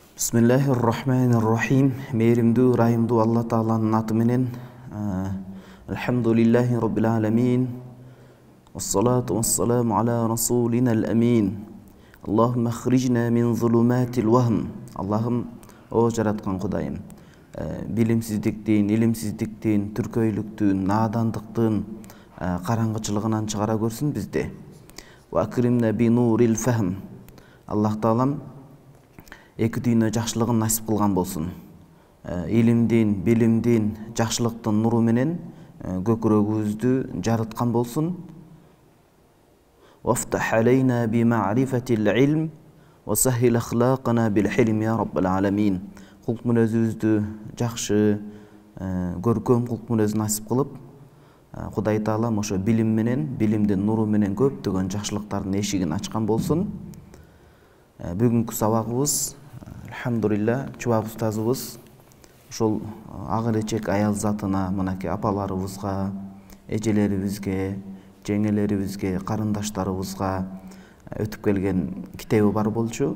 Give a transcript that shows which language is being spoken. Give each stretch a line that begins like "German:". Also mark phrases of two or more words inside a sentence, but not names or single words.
Arabic: بسم الله الرحمن الرحيم.
Kyrgyz: Meyrimdүү, ырайымдуу Алла Тааланын аты менен.
Arabic: الحمد لله رب العالمين. والصلاة والسلام على رسولنا الأمين. اللهم أخرجنا من ظلمات الوهم.
Kyrgyz: Аллахым, о жараткан Кудайым, билимсиздиктин, илимсиздиктин, түркөйлүктүн, наадандыктын караңгычылыгынан чыгара көрсүн бизди.
Arabic: وأكرمنا بنور الفهم.
Kyrgyz: Аллах Таалам эки дүйнө жакшылыгын насип кылган болсун. Илимдин, билимдин, жакшылыктын нуру менен көкүрөгүбүздү жарыткан болсун.
Arabic: وافتح علينا بمعرفة العلم وسهل أخلاقنا بالحلم يا رب العالمين.
Kyrgyz: Кулк мүнөзүбүздү жакшы, көркөм кулк мүнөз насип кылып, Кудай Таалам ошо билим менен, билимдин нуру менен көптөгөн жакшылыктардын эшигин ачкан болсун. Бүгүнкү сабагыбыз, алхамдулилла, чубак устазыбыз ошол ак элечек аял затына, мынакей апаларыбызга, эжелерибизге, жеңелерибизге, карындаштарыбызга өтүп келген китеби бар болчу.